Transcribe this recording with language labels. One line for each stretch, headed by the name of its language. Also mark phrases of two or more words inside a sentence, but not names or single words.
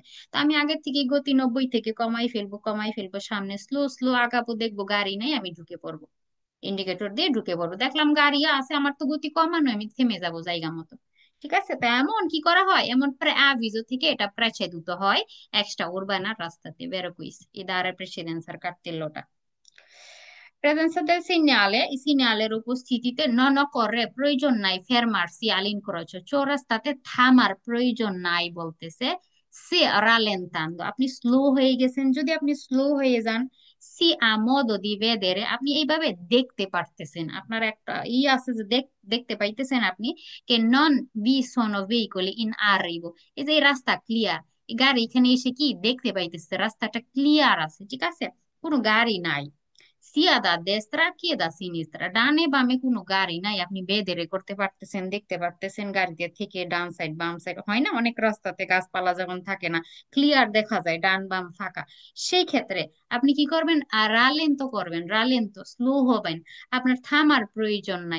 Bangla: তো আমি আগের থেকে গতি 90 থেকে কমাই ফেলবো, সামনে স্লো স্লো আগাবো, দেখবো গাড়ি নেই, আমি ঢুকে পড়বো, ইন্ডিকেটর দিয়ে ঢুকে পড়বো, দেখলাম গাড়ি আছে, আমার তো গতি কমানো, আমি থেমে যাবো জায়গা মতো। ঠিক আছে, তো এমন কি করা হয়, এমন আভিজো থেকে এটা প্রেসেদুত হয়
Italian: extraurbana
Bangla: রাস্তাতে বেরোকুইস এই
Italian: dare precedenza
Bangla: কার্তেল্লোটা।
Italian: Presenza del segnale, il segnaleর উপস্থিতিতে non occorre
Bangla: প্রয়োজন নাই
Italian: fermarsi all'incrocio,
Bangla: চৌরাস্তাতে থামার প্রয়োজন নাই বলতেছে,
Italian: si rallentando,
Bangla: আপনি স্লো হয়ে গেছেন, যদি আপনি স্লো হয়ে যান,
Italian: si a modo di vedere,
Bangla: আপনি এইভাবে দেখতে পারতেছেন, আপনার একটা আছে যে দেখতে পাইতেছেন আপনি,
Italian: che non vi sono veicoli in arrivo,
Bangla: এই যে এই রাস্তা ক্লিয়ার, গাড়ি এখানে এসে কি দেখতে পাইতেছে, রাস্তাটা ক্লিয়ার আছে, ঠিক আছে, কোনো গাড়ি নাই।
Italian: sia da destra che da sinistra,
Bangla: ডানে বামে কোনো গাড়ি নাই, আপনি বেদেরে করতে পারতেছেন, দেখতে পারতেছেন গাড়িতে থেকে ডান সাইড বাম সাইড, হয় না অনেক রাস্তাতে গাছপালা যখন থাকে না, ক্লিয়ার দেখা যায় ডান বাম ফাঁকা, সেই ক্ষেত্রে আপনি কি করবেন, আর রালেন তো করবেন, রালেন তো স্লো হবেন, আপনার থামার প্রয়োজন নাই।